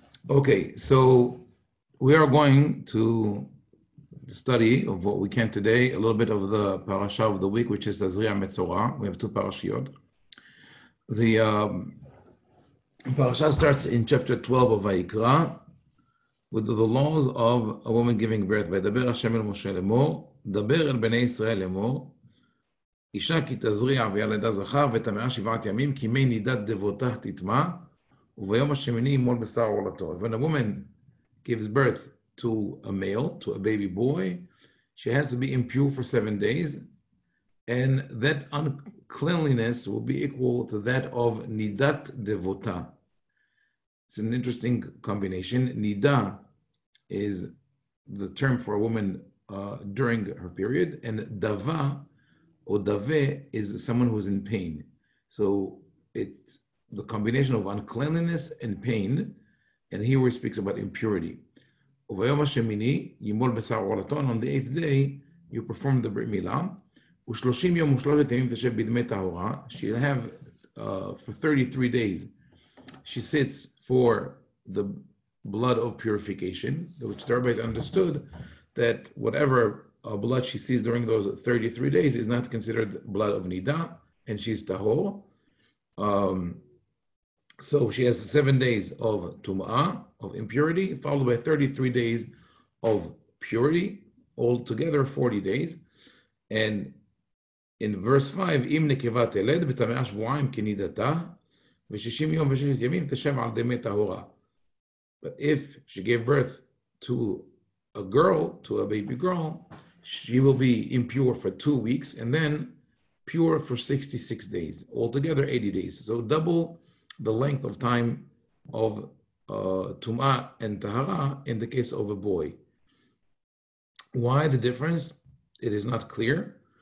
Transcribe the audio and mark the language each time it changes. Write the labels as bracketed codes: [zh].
[en] Okay, so we are going to study of what we can today, a little bit of the parasha of the week, which is Tazria Metzorah. We have two parashiot. The parasha starts in chapter 12 of Vayikra with the laws of a woman giving birth. [he] Vaydaber Hashem el Moshe lemor, daber el bnei Israel lemor, אישה כי תזריע וילדה זכר וטמאה 7 ימים כי מי נידת דבותיה תטמא וביום השמיני ימול בשר עורלתו. [en] When a woman gives birth to a male, to a baby boy, she has to be impure for 7 days, and that uncleanliness will be equal to that of nidat devota. It's an interesting combination. Niddah is the term for a woman during her period, and dava or dave is someone who's in pain. So it's the combination of uncleanliness and pain, and here he speaks about impurity. וביום השמיני ימול בשר עורלתו, [he] and on the 8th day you perform the brit milah. ו30 יום ו3 ימים תשב בדמי טהרה. [en] She'll have for 33 days she sits for the blood of purification, which the Rabbi has understood that whatever blood she sees during those 33 days is not considered blood of Niddah, and she's tahor. So she has 7 days of tum'ah, of impurity, followed by 33 days of purity, altogether 40 days. [he] And in verse 5, אם נקבה תלד ותמאה שבועיים כנידתה, ו60 יום ו6 ימים תשב על דמי טהורה. [en] But if she gave birth to a girl, to a baby girl, she will be impure for 2 weeks and then pure for 66 days, altogether 80 days. So double the length of time of Tum'ah and Tahara in the case of a boy. Why the difference? It is not clear.